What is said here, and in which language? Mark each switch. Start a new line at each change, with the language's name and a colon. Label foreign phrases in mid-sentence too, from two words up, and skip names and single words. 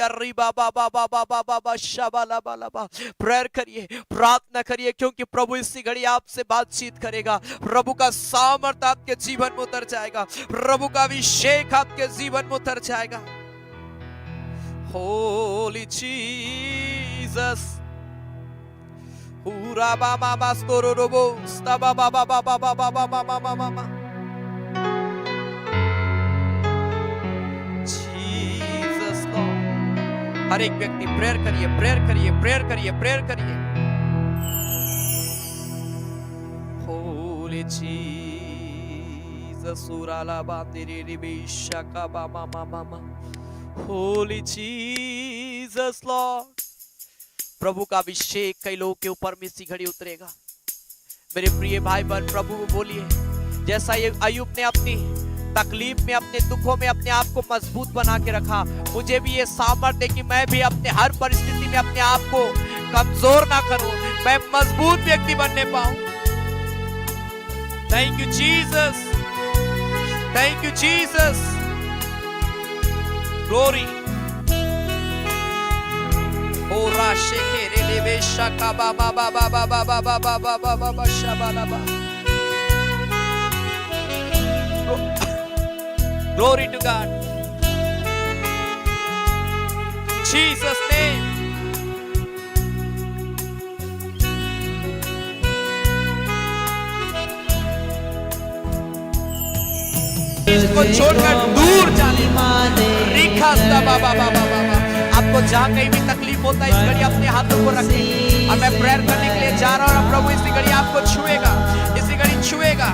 Hindi: रिबा बाबा बाबा बाबा शाबाला बाला बा। प्रेयर करिए, प्रार्थना करिए, क्योंकि प्रभु इसी घड़ी आपसे बातचीत करेगा। प्रभु का सामर्थ आपके जीवन में उतर जाएगा, प्रभु का अभिषेक आपके जीवन में उतर जाएगा।
English: Holy Jesus. Ura baba bastoro robo staba baba baba baba baba baba baba Jesus Lord।
Hindi: हर एक व्यक्ति प्रेयर करिए, प्रेयर करिए, प्रेयर करिए, प्रेयर करिए।
English: Holy Jesus urala batiri ribisha ka baba mama mama। Holy Jesus Lord।
Hindi: प्रभु का अभिषेक कई लोगों के ऊपर में इसी घड़ी उतरेगा। मेरे प्रिय भाई बहन, प्रभु को बोलिए, जैसा ये अय्यूब ने अपनी तकलीफ में, अपने दुखों में अपने आप को मजबूत बना के रखा, मुझे भी ये सामर्थ्य है कि मैं भी अपने हर परिस्थिति में अपने आप को कमजोर ना करूं, मैं मजबूत व्यक्ति बनने पाऊं।
English: Thank you Jesus, thank you Jesus. ग्लोरी। ओ राशे के रे बेशा का बाबा बाबा बाबा बाबा बाबा बाबा शाबालाबा। Glory to God. Jesus name.
Hindi: इसको छोड़कर दूर जाने रिखा सा बाबा बाबा बाबा। आपको जहां कहीं भी तकलीफ होता है, इस घड़ी अपने हाथों को रखें और मैं प्रेयर करने के लिए जा रहा हूं और प्रभु इसी घड़ी आपको छुएगा, इसी घड़ी छुएगा।